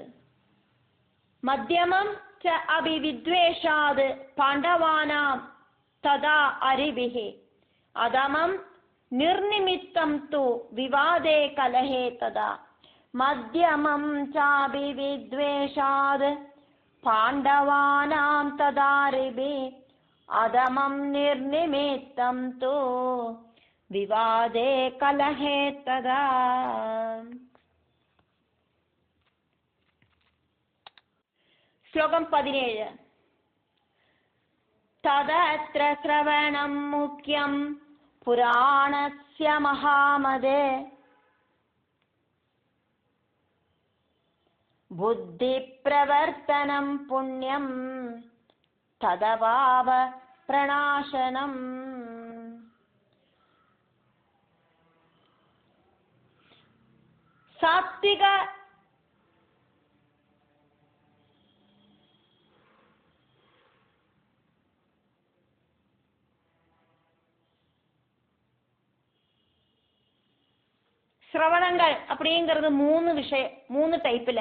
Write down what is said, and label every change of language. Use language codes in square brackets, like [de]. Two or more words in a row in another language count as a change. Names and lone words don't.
[sa] मध्यमं च अभिविद्वेषात् पाण्डवानां तथा अरिभिः अधमं निर्निमित्तं तु विवादे कलहे तथा. मध्यमं चाभिविद्वेषात् पाण्डवानां तथारिभिः अधमं निर्निमित्तं तु विवादे कलहे तथा. श्लोकं 17. तदत्र श्रवणं मुख्यं पुराणस्य महामदे बुद्धिप्रवर्तनं पुण्यं तदभाव प्रणाशनम्. [ta] सात्विक சிரவணங்கள் அப்படிங்கிறது 3 டைப்ல.